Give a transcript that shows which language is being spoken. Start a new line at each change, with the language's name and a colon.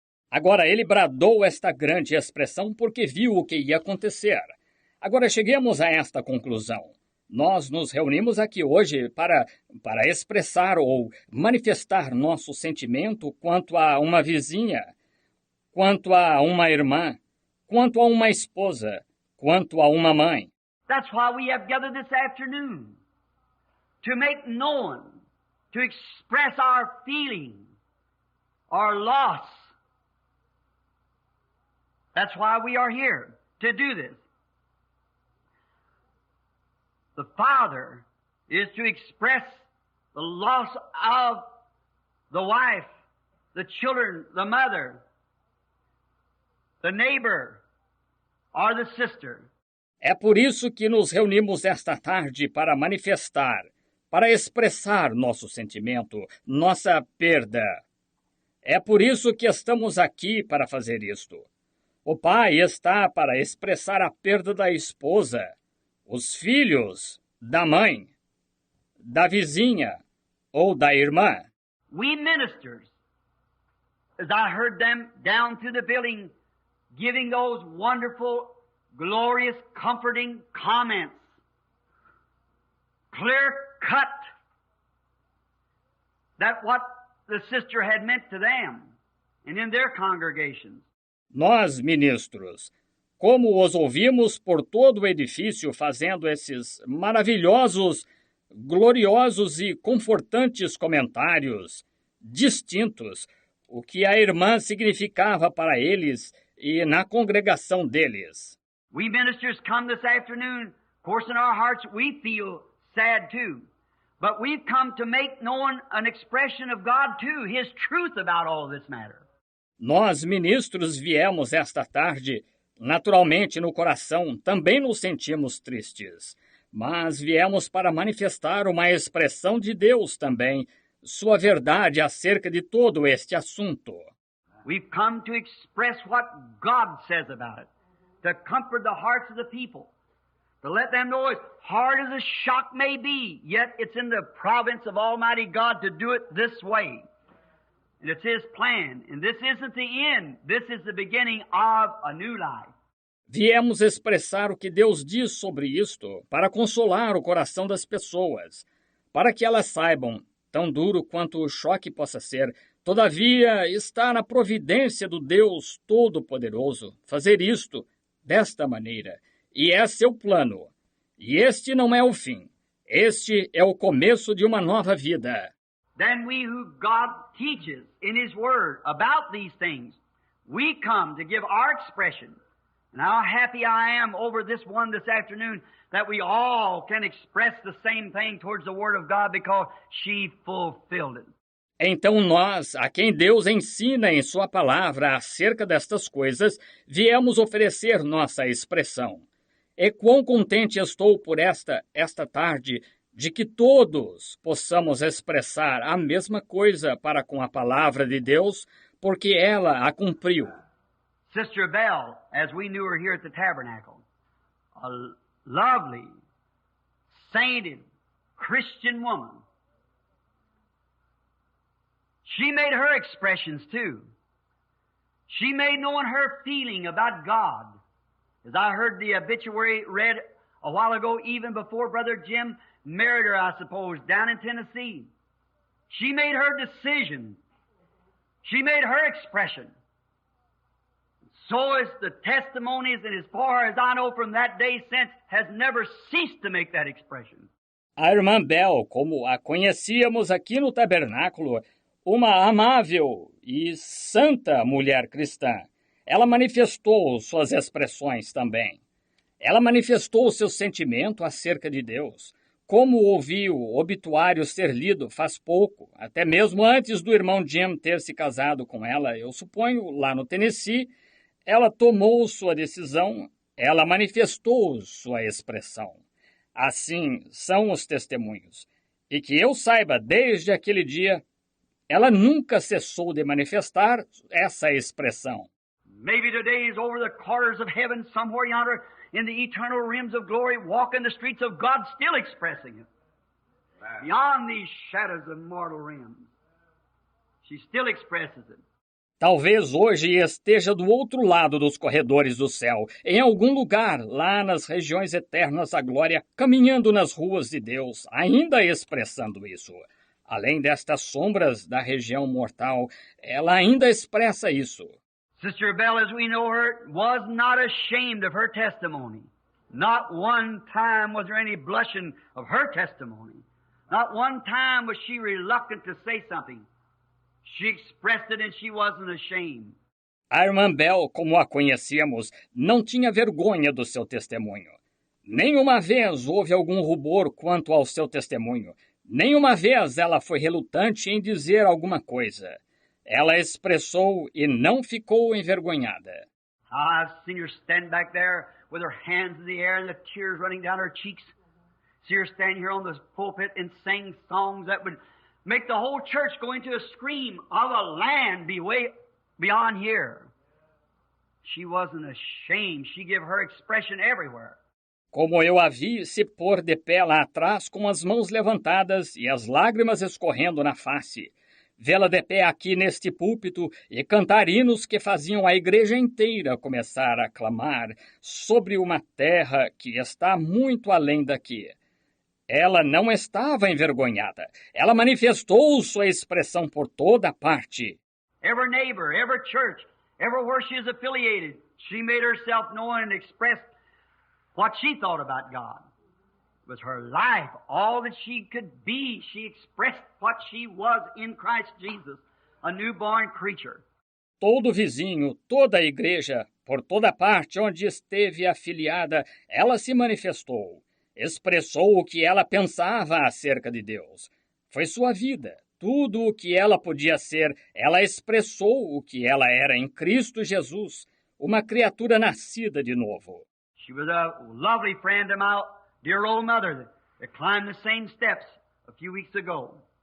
Portuguese: Agora ele bradou esta grande expressão porque viu o que ia acontecer. Agora cheguemos a esta conclusão. Nós nos reunimos aqui hoje para expressar ou manifestar nosso sentimento quanto a uma vizinha, quanto a uma irmã, quanto a uma esposa, quanto a uma mãe.
English: That's why we have gathered this afternoon, to make known, to express our feeling, our loss. That's why we are here, to do this. The father is to express the loss of the wife, the children, the mother, the neighbor, or the sister.
Portuguese: É por isso que nos reunimos esta tarde para manifestar, para expressar nosso sentimento, nossa perda. É por isso que estamos aqui para fazer isto. O pai está para expressar a perda da esposa, os filhos, da mãe, da vizinha, ou da irmã.
English: We ministers, as I heard them down through the building, giving those wonderful, glorious, comforting comments, clear cut, that what the sister had meant to them and in their congregations.
Portuguese: Nós, ministros, como os ouvimos por todo o edifício fazendo esses maravilhosos, gloriosos e confortantes comentários distintos, o que a irmã significava para eles e na congregação deles.
English: We ministers come this afternoon, of course in our hearts we feel sad too, but we've come to make known an expression of God too, His truth about all this matter.
Portuguese: Nós, ministros, viemos esta tarde. Naturalmente, no coração, também nos sentimos tristes, mas viemos para manifestar uma expressão de Deus também, sua verdade acerca de todo este assunto.
English: We've come to express what God says about it, to comfort the hearts of the people, to let them know as hard as the shock may be, yet it's in the province of Almighty God to do it this way. And it's His plan. And this isn't the end. This is the beginning of a new life.
Portuguese: Viemos expressar o que Deus diz sobre isto para consolar o coração das pessoas, para que elas saibam, tão duro quanto o choque possa ser, todavia está na providência do Deus Todo-Poderoso fazer isto desta maneira. E é seu plano. E este não é o fim. Este é o começo de uma nova vida.
English: Then we who God teaches in His Word about these things, we come to give our expression. And how happy I am over this one this afternoon that we all can express the same thing towards the Word of God because she fulfilled it.
Portuguese: Então nós, a quem Deus ensina em sua palavra acerca destas coisas, viemos oferecer nossa expressão. E quão contente estou por esta tarde de que todos possamos expressar a mesma coisa para com a palavra de Deus, porque ela a cumpriu.
English: Sister Bell, as we knew her here at the tabernacle, a lovely, sainted, Christian woman. She made her expressions too. She made known her feeling about God. As I heard the obituary read a while ago, even before Brother Jim married her, I suppose, down in Tennessee. She made her decision. She made her expression. So is the testimonies, and as far as I know from that day since, has never ceased to make that expression.
Portuguese: A irmã Bell, como a conhecíamos aqui no tabernáculo, uma amável e santa mulher cristã, ela manifestou suas expressões também. Ela manifestou o seu sentimento acerca de Deus. Como ouvi o obituário ser lido faz pouco, até mesmo antes do irmão Jim ter se casado com ela, eu suponho, lá no Tennessee, ela tomou sua decisão, ela manifestou sua expressão. Assim são os testemunhos. E que eu saiba, desde aquele dia, ela nunca cessou de manifestar essa expressão.
English: Maybe today is over the quarters of heaven, somewhere yonder, in the eternal realms of glory, walking the streets of God, still expressing it. Beyond these shadows of mortal realms, she still expresses it.
Portuguese: Talvez hoje esteja do outro lado dos corredores do céu, em algum lugar, lá nas regiões eternas da glória, caminhando nas ruas de Deus, ainda expressando isso. Além destas sombras da região mortal, ela ainda expressa isso.
English: Sister Bell, as we know her, was not ashamed of her testimony. Not one time was there any blushing of her testimony. Not one time was she reluctant to say something. She expressed it and she wasn't ashamed.
Portuguese: A irmã Bell, como a conhecíamos, não tinha vergonha do seu testemunho. Nenhuma vez houve algum rubor quanto ao seu testemunho. Nenhuma vez ela foi relutante em dizer alguma coisa. Ela expressou e não ficou envergonhada.
English: I've seen her stand back there with her hands in the air and the tears running down her cheeks. See her stand here on the pulpit and sing songs that would make the whole church go into a scream of a land be way beyond here. She wasn't ashamed. She gave her expression everywhere.
Portuguese: Como eu a vi se pôr de pé lá atrás com as mãos levantadas e as lágrimas escorrendo na face. Vê-la de pé aqui neste púlpito e cantar hinos que faziam a igreja inteira começar a clamar sobre uma terra que está muito além daqui. Ela não estava envergonhada. Ela manifestou sua expressão por toda parte.
English: Every neighbor, every church, everywhere she is affiliated, she made herself known and expressed what she thought about God. It was her life, all that she could be. She expressed what she was in Christ Jesus, a newborn creature.
Portuguese: Todo vizinho, toda a igreja, por toda parte onde esteve afiliada, ela se manifestou. Expressou o que ela pensava acerca de Deus. Foi sua vida. Tudo o que ela podia ser, ela expressou o que ela era em Cristo Jesus, uma criatura nascida de novo.
English: She was a lovely friend of my dear old mother that climbed the same steps a few weeks ago.